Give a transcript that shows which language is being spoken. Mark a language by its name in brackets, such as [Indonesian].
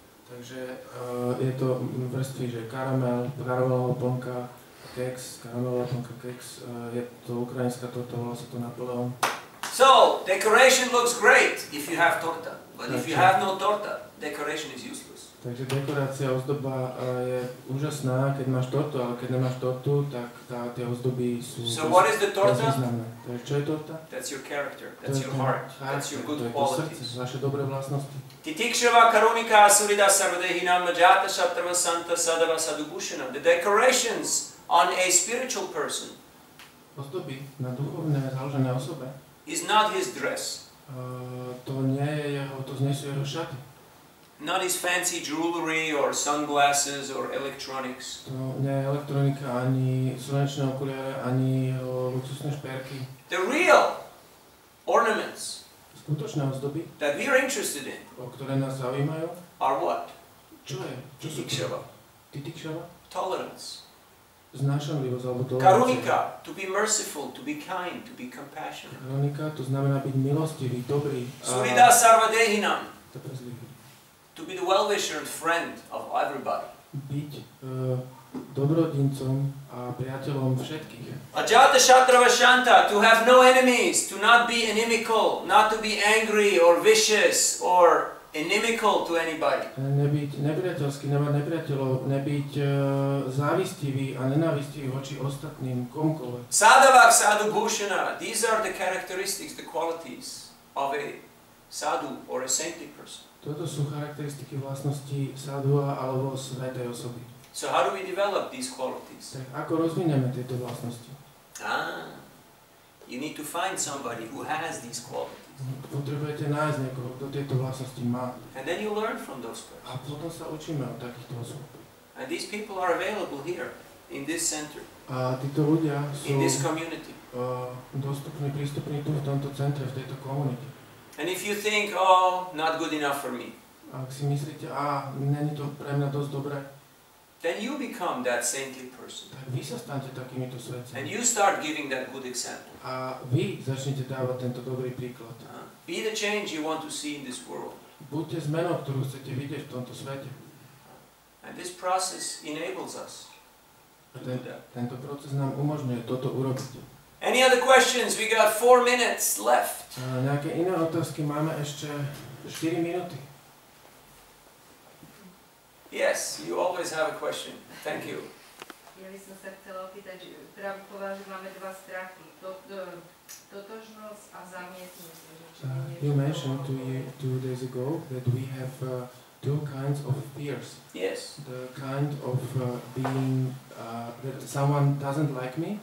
[Slovak] Takže je to vrstvy, že karamelová plnka, keks, karamelová plnka, keks, je to ukrajinská torta, volá sa to Napoleon. [English] So, decoration looks great if you have torta, but if you have no torta, decoration is useless. [Slovak] Takže dekorácia, ozdoba je úžasná, keď máš tortu, ale keď nemáš tortu, tak tie ozdoby sú [English] What is the torta? [Slovak] bezvýznamné. Takže čo je torta? [English] That's your character, that's your heart, that's your good [Slovak] to je to [English] qualities. [Slovak] srdce, vaše dobré vlastnosti. [Sanskrit] Titikshava karunika asurida sarvadehinam vajata saptama santa sadava sadubhushanam. [English] The decorations on a spiritual person [Slovak] Ozdoby na duchovné založené osobe, [English] is not his dress. [Slovak] to nie sú jeho šaty. [English] Not his fancy jewelry or sunglasses or electronics. [Slovak] To nie je elektronika, ani slnečné okuliare, ani luxusné šperky. [English] The real ornaments [Slovak] Skutočné ozdoby, [English] that we are interested in [Slovak] o ktoré nás zaujímajú, [English] are what? [Slovak] čo je? Čo sú to? [Sanskrit] Titikshava. Titikshava? [English] Tolerance. [Slovak] Znášanlivosť alebo tolerancia. [English] Karunika, to be merciful, to be kind, to be compassionate. [Slovak] Karunika, to znamená byť milostivý, dobrý. [Sanskrit] Surida sarvadehinam, [Slovak] Trpezlivý. [English] to be the well-wisher and friend of everybody. [Slovak] Byť dobrodincom a priateľom všetkých. [Sanskrit] Ajata shatrava shanta, [English] to have no enemies, to not be inimical, not to be angry or vicious or inimical to anybody. [Slovak] Nebyť nepriateľský, nemať nepriateľov, nebyť závistivý a nenávistivý voči ostatným, komukoľvek. [Sanskrit] Sadhavak sadhu bhushana, [English] these are the characteristics, the qualities of a sadhu or a saintly person. [Slovak] Toto sú charakteristiky vlastnosti sadhua alebo svätej osoby. [English] So how do we develop these qualities? [Slovak] Tak ako rozvinieme tieto vlastnosti? [English] You need to find somebody who has these qualities. [Slovak] Potrebujete nájsť niekoho, kto tieto vlastnosti má. [English] And then you learn from those persons. [Slovak] A potom sa učíme od takýchto osôb. [English] And these people are available here, in this center, [Slovak] A títo ľudia sú [English] in this community. [Slovak] dostupní, prístupní tu v tomto centre, v tejto komunite. [English] And if you think, oh, not good enough for me, [Slovak] Ak si myslíte, není to pre mňa dosť dobré, [English] then you become that saintly person. [Slovak] tak vy sa stanete takýmito [English] And [Slovak] svetcami. [English] you start giving that good example. [Slovak] A vy začnete dávať tento dobrý príklad. [English] Be the change you want to see in this world. [Slovak] Buďte zmenou, ktorú chcete vidieť v tomto svete. [English] And this process enables us to do that. [Slovak] Tento proces nám umožňuje toto urobiť. [English] Any other questions? We got 4 minutes left. [Slovak] Nejaké iné otázky? Máme ešte 4 minúty. [English] Yes, you always have a question. Thank you. [Slovak] Ja by som sa chcela opýtať, že Prabhu povedal, že máme dva strachy. Totožnosť a zamietnutie. [English] You mentioned 2 days ago that we have two kinds of fears. Yes. The kind of being that someone doesn't like me.